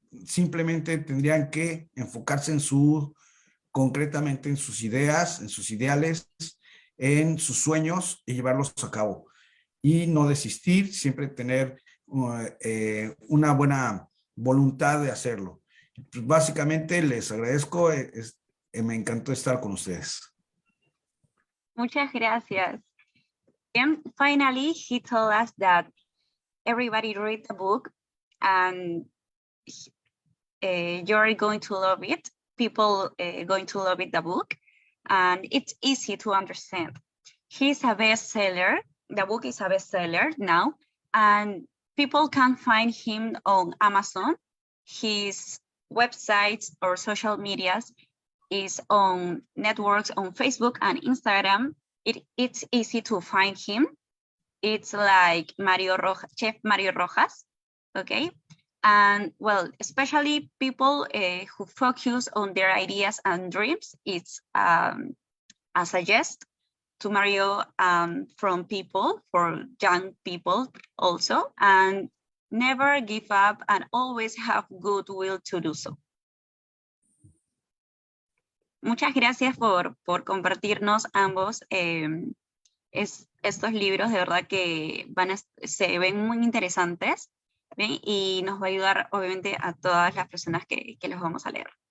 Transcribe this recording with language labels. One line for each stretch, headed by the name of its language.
Spanish: Simplemente tendrían que enfocarse concretamente en sus ideas, en sus ideales, en sus sueños y llevarlos a cabo. Y no desistir, siempre tener una buena voluntad de hacerlo. Pues básicamente les agradezco, me encantó estar con ustedes. Muchas gracias.
English: And finally, he told us that everybody read the book and you're going to love it. People going to love it, the book, and it's easy to understand. He's a bestseller. The book is a bestseller now, and people can find him on Amazon. His websites or social medias is on networks on Facebook and Instagram. It's easy to find him. It's like Chef Mario Rojas, okay? And well, especially people who focus on their ideas and dreams, it's a suggest to Mario from people, for young people also, and never give up and always have goodwill to do so.
Spanish: Muchas gracias por compartirnos ambos estos libros, de verdad que se ven muy interesantes, ¿bien? Y nos va a ayudar obviamente a todas las personas que los vamos a leer.